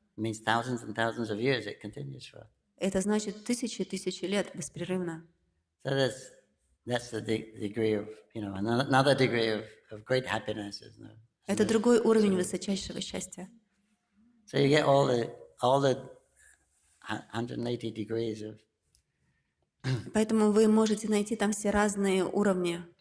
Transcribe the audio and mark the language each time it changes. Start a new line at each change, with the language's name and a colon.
English: It means thousands and thousands of years it continues for.
Russian: Это значит тысячи и тысячи лет беспрерывно.
English: So that's the degree of, another degree of great happiness, isn't it?
Russian: Это другой уровень высочайшего счастья.
English: So you get all the 180 degrees of
Russian: Поэтому вы можете найти там все разные уровни.